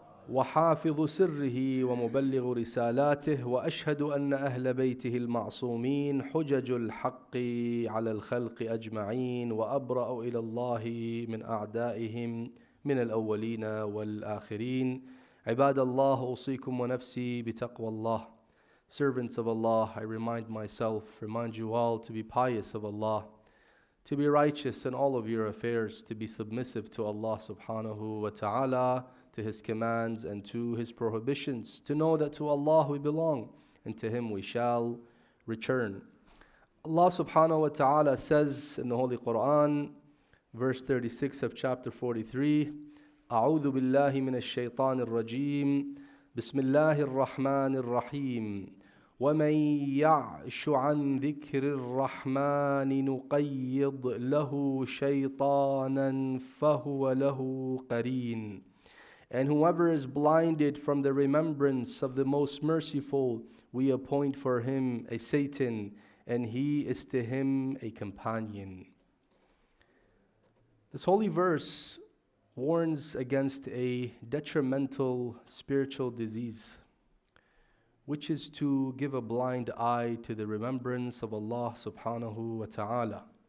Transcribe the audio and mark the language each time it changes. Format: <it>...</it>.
<ar>وحافظ سره ومبلغ رسالاته وأشهد أن أهل بيته المعصومين حجج الحق على الخلق أجمعين وأبرأ إلى الله من أعدائهم من الأولين والآخرين عباد الله أوصيكم ونفسي بتقوى الله.</ar> <en>Servants of Allah, I remind you all to be pious of Allah, to be righteous in all of your affairs, to be submissive to Allah subhanahu wa ta'ala, to His commands and to His prohibitions, to know that to Allah we belong and to Him we shall return. Allah subhanahu wa ta'ala says in the Holy Quran, verse 36 of chapter 43,</en> <ar>أعوذ بالله من الشيطان الرجيم بسم الله الرحمن الرحيم ومن يعش عن ذكر الرحمن نقيض له شيطانا فهو له قرين.</ar> <en>And whoever is blinded from the remembrance of the Most Merciful, we appoint for him a Satan, and he is to him a companion. This holy verse warns against a detrimental spiritual disease, which is to give a blind eye to the remembrance of Allah subhanahu wa ta'ala.</en>